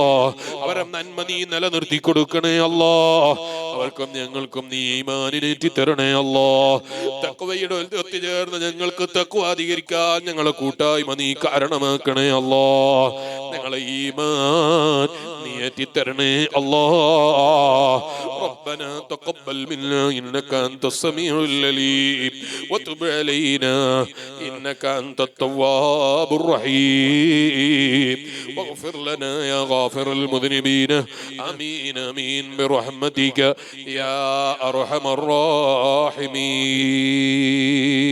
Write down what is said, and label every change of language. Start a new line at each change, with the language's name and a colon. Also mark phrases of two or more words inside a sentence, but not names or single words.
Malayalam: അവരെ നന്മ നീ നിലനിർത്തി കൊടുക്കണേ അല്ലാ. അവർക്കും ഞങ്ങൾക്കും നീ ഈമാനിനേറ്റി തരണേ അല്ലാ. തഖ്വയുടെ ഒത്തുചേർന്ന് ഞങ്ങൾക്ക് തഖ്വ അധികരിക്കാൻ ഞങ്ങളെ കൂട്ടായ്മ നീ കാരണമാക്കണേ അല്ലാ. ഞങ്ങളെ ഈമാൻ നീ ഏറ്റിത്തരണേ അല്ലാ.
Arabic: ربنا تقبل منا إنك أنت السميع العليم وتب علينا إنك أنت التواب الرحيم واغفر لنا يا غافر المذنبين آمين آمين برحمتك يا أرحم الراحمين.